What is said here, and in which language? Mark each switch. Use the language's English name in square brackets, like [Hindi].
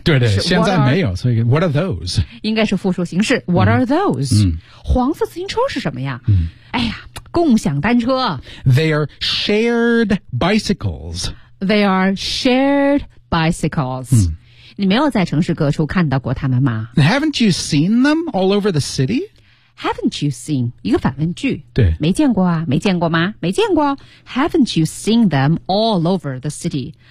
[Chinese] 对对现在没有所以 [English] What are those? [Chinese] 应该是复数形式 [English] What are those?、嗯、 [Chinese] 黄色自行车是什么呀、嗯、哎呀共享单车。 [English] They are shared bicycles. They are shared bicycles.、嗯 [Chinese] 你没有在城市各处看到过他们吗 [English] Haven't you seen them all over the city? Haven't you seen? [Chinese] 一个反问句。对。没见过啊没见过吗没见过。 [English] Haven't you seen them all over the city?